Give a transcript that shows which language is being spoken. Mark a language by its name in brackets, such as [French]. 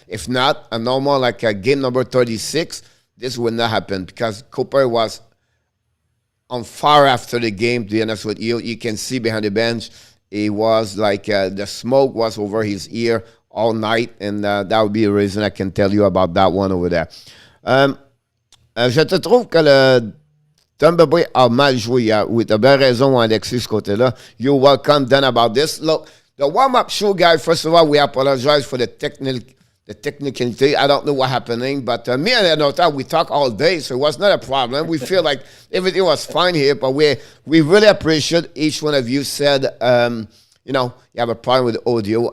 [English] If not, a normal, like a game number 36, this would not happen because Cooper was on fire after the game, to be honest with you. You can see behind the bench, it was like the smoke was over his ear all night, and that would be a reason I can tell you about that one over there. [French] Je te trouve que le Tampa Bay a mal joué hier. Oui, t'as bien raison, Alexis, ce côté-là. [English] You're welcome, then, about this. Look, the warm-up show, guy, first of all, we apologize for the technicality. I don't know what happening, but me and Enortap, we talk all day, so it was not a problem. We feel like everything was fine here, but we really appreciate each one of you said, you have a problem with the audio.